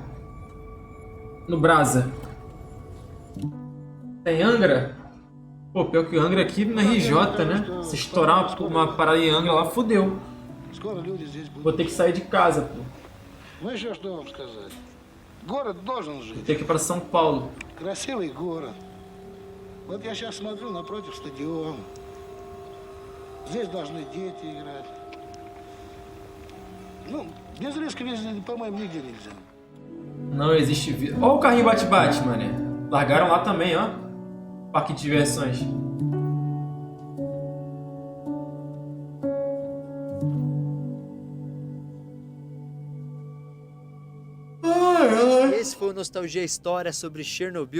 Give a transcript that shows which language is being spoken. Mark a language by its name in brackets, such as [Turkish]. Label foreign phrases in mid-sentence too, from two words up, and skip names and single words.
[Portuguese] No Brasa. Tem Angra? Pô, pior que Angra aqui na RJ, né? Se estourar uma parada em Angra lá, fodeu. Vou ter que sair de casa, pô. Vou ter que ir pra São Paulo. [Russian] Красивый город. Вот я сейчас смотрю напротив стадиона. Здесь должны дети играть. Ну, без риска везде, по-моему, нигде нельзя. [Portuguese] Não existe vida. Olha o carrinho bate-bate, mané. Largaram lá também, ó. Parque de diversões. Esse foi o Nostalgia História sobre Chernobyl.